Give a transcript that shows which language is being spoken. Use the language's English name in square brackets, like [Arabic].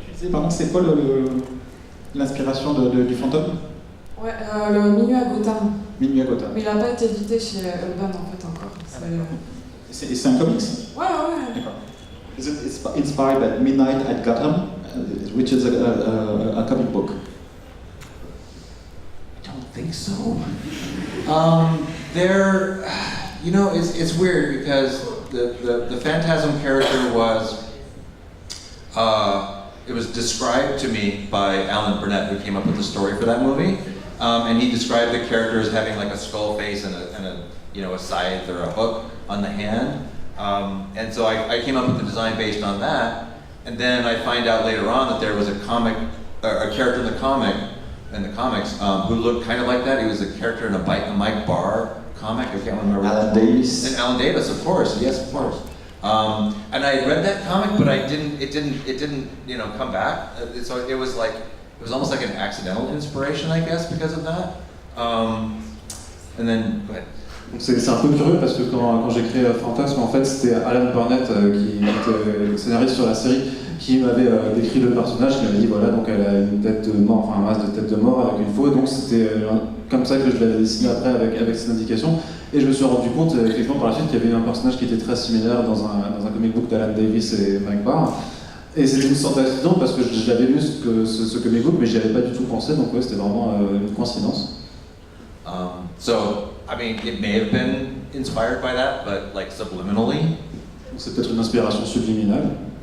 [French] Pardon, c'est quoi l'inspiration du fantôme? Ouais, le Minuit à Gotham. Minuit à Gotham. Mais il n'a pas été édité chez Urban en fait encore. C'est un comics? Ouais, ouais. D'accord. [English] Is it inspired by Midnight at Gotham, which is a comic book? I don't think so. They're, you know, it's weird because the Phantasm character was, it was described to me by Alan Burnett, who came up with the story for that movie. And he described the character as having like a skull face and a scythe or a hook on the hand. And so I came up with the design based on that. And then I find out later on that there was a character in the comics, who looked kind of like that. He was a character in a Mike Barr comic. I can't remember. Alan Davis. And Alan Davis, of course. Yes, of course. And I read that comic, but it didn't, come back. So it was almost like an accidental inspiration, I guess, because of that. And then, go ahead. [French] C'est un peu curieux parce que quand j'ai créé Fantasme, en fait, c'était Alan Burnett qui était scénariste sur la série qui m'avait décrit le personnage, qui m'avait dit voilà, donc elle a une tête de mort, enfin un masque de tête de mort avec une faux, et donc c'était comme ça que je l'avais dessiné après avec ces indications. Et je me suis rendu compte effectivement par la suite qu'il y avait un personnage qui était très similaire dans un comic book d'Alan Davis et Mike Barr. Et c'était une sorte d'accident parce que je l'avais lu ce comic book, mais j'y avais pas du tout pensé, donc ouais, c'était vraiment une coïncidence. [English] So, I mean, it may have been inspired by that, but like subliminally. [French] C'est peut-être une inspiration subliminale.